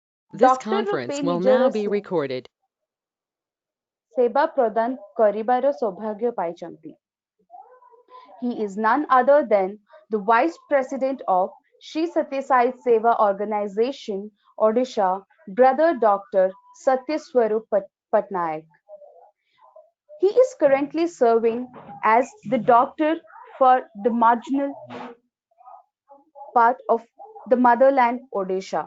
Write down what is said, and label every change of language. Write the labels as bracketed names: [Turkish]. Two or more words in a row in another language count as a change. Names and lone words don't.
[English] This conference will now be recorded. [Odia] ସେବା ପ୍ରଦାନ କରିବାର ସୌଭାଗ୍ୟ ପାଇଛନ୍ତି. [English] He is none other than the Vice President of Shri Satya Sai Seva Organization, Odisha, Brother Dr. Satyaswarup Patnaik. He is currently serving as the doctor for the marginal part of the motherland, Odisha.